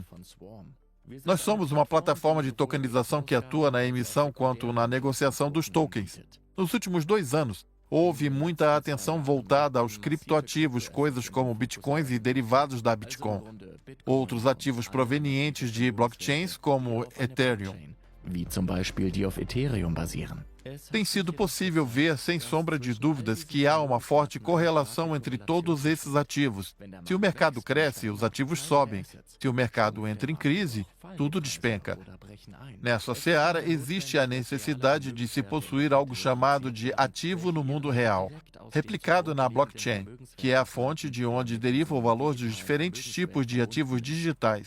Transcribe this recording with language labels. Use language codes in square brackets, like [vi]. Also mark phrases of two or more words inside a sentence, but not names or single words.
[pt] Nós somos uma plataforma de tokenização que atua na emissão quanto na negociação dos tokens. Nos últimos 2 anos, houve muita atenção voltada aos criptoativos, coisas como bitcoins e derivados da Bitcoin. Outros ativos provenientes de blockchains, como Ethereum. [de] wie zum Beispiel die auf Ethereum basieren. [pt] Tem sido possível ver, sem sombra de dúvidas, que há uma forte correlação entre todos esses ativos. Se o mercado cresce, os ativos sobem. Se o mercado entra em crise, tudo despenca. Nessa seara, existe a necessidade de se possuir algo chamado de ativo no mundo real, replicado na blockchain, que é a fonte de onde deriva o valor dos diferentes tipos de ativos digitais.